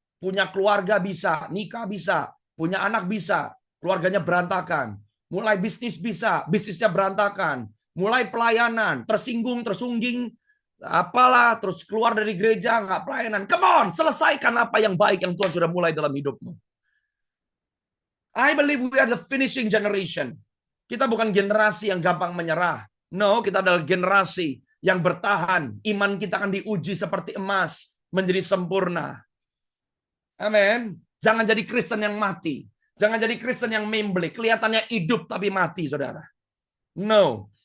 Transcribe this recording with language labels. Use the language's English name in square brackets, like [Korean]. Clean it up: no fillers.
[Indonesian] Punya keluarga bisa, nikah bisa, punya anak bisa, keluarganya berantakan. Mulai bisnis bisa, bisnisnya berantakan. Mulai pelayanan, tersinggung, tersungging, apalah, terus keluar dari gereja, nggak pelayanan. [English] Come on, [Indonesian] selesaikan apa yang baik yang Tuhan sudah mulai dalam hidupmu. [English] I believe we are the finishing generation. [Indonesian] Kita bukan generasi yang gampang menyerah. No, kita adalah generasi yang bertahan. Iman kita akan diuji seperti emas, menjadi sempurna. Amin. Jangan jadi Kristen yang mati. Jangan jadi Kristen yang membeli. Kelihatannya hidup tapi mati, saudara. No.